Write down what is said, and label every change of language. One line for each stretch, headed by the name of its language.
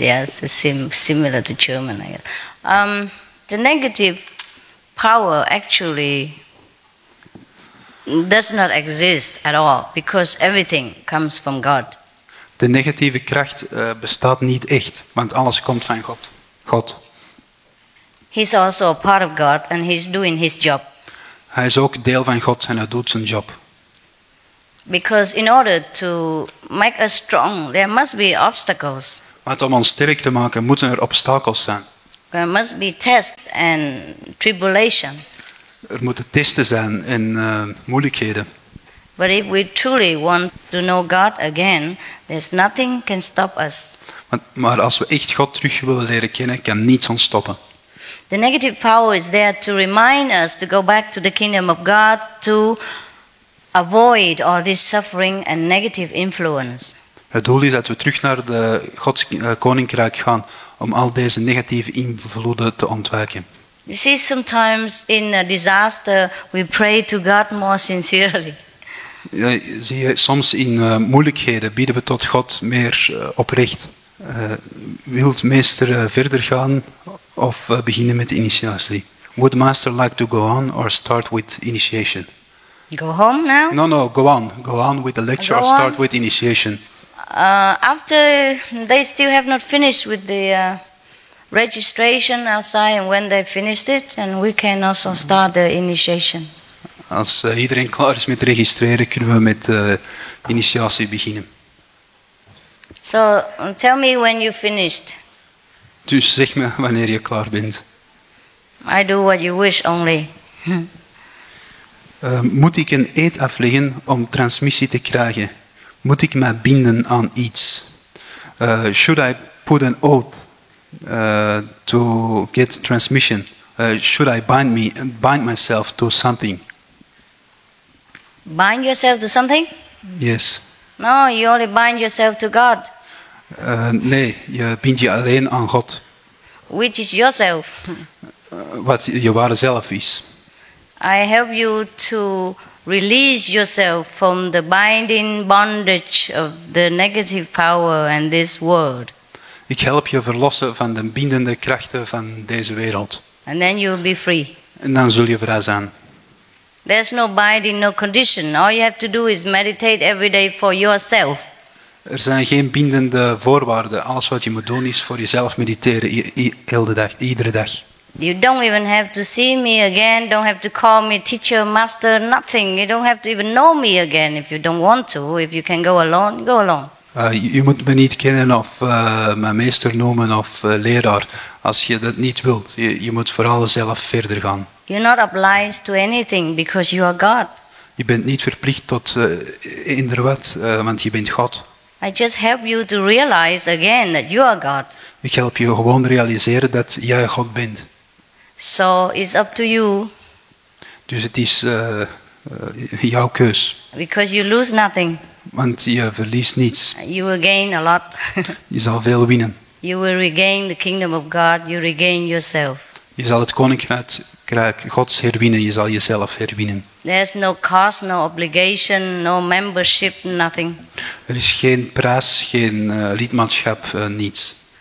English: Yes, it's similar to German, I guess. The negative power actually does not exist at all because everything comes from God.
Dutch: De negatieve kracht bestaat niet echt, want alles komt van God.
English: He's also a part of God and he's doing his job.
Dutch: Hij is ook deel van God en hij doet zijn job.
English: Because in order to make us strong, there must be obstacles.
Dutch: Want om ons sterk te maken, moeten er obstakels zijn.
English: There must be tests and tribulations.
Dutch: Er moeten testen zijn en moeilijkheden.
English: But if we truly want to know God again, there's nothing can stop us.
Dutch: Maar als we echt God terug willen leren kennen, kan niets ons stoppen.
English: The negative power is there to remind us to go back to the kingdom of God, to avoid all this suffering and negative influence.
Dutch: Het doel is dat we terug naar de Gods koninkrijk gaan om al deze negatieve invloeden te ontwijken.
English: You see, sometimes in a disaster we pray to God more sincerely.
Dutch: Ja, zie je, soms in moeilijkheden bieden we tot God meer oprecht. Wilt meester verder gaan of beginnen met de initiatie?
English: Would master like to go on or start with initiation? Go home now? No, go on. Go on with the lecture or start with initiation. After they still have not finished with the registration outside, and when they finished it, and we can also start the initiation.
Dutch: Als iedereen klaar is met registreren, kunnen we met initiatie beginnen.
English: So tell me when you finished.
Dutch: Dus zeg me wanneer je klaar bent.
English: I do what you wish only.
Dutch: Moet ik een eed afleggen om transmissie te krijgen? Moet ik mij binden aan iets?
English: Should I put an oath to get transmission? Should I bind myself to something? Bind yourself to something? Yes. No, you only bind yourself to God.
Dutch: Nee, je bindt je alleen aan God.
English: Which is yourself.
Dutch: Wat je ware zelf is.
English: I help you to release yourself from the binding bondage of the negative power and this world.
Dutch: Ik help je verlossen van de bindende krachten van deze wereld.
English: And then you will be free.
Dutch: En dan zul je vrij zijn.
English: There's no binding, no condition. All you have to do is meditate every day for yourself.
Dutch: Er zijn geen bindende voorwaarden. Alles wat je moet doen is voor jezelf mediteren iedere dag.
English: You don't even have to see me again. Don't have to call me teacher, master, nothing. You don't have to even know me again if you don't want to. If you can go alone, go alone.
Dutch: Je moet me niet kennen of mijn meester noemen of leraar. Als je dat niet wilt, je moet vooral zelf verder gaan.
English: You're not obliged to anything because you are God.
Dutch: Je bent niet verplicht tot inderdaad, want je bent God.
English: I just help you to realize again that you are God.
Dutch: Ik help je gewoon realiseren dat jij God bent.
English: So it's up to you.
Dutch: Dus het is jouw keus.
English: Because you lose nothing.
Dutch: Want je verliest niets.
English: You will gain a lot.
Dutch: Je zal veel winnen.
English: You will regain the kingdom of God. You regain yourself.
Dutch: Je zal het koninkrijk Gods herwinnen, je zal jezelf herwinnen.
English: There's no cost, no obligation, no membership, nothing.
Dutch: Er is geen prijs, geen lidmaatschap, niets.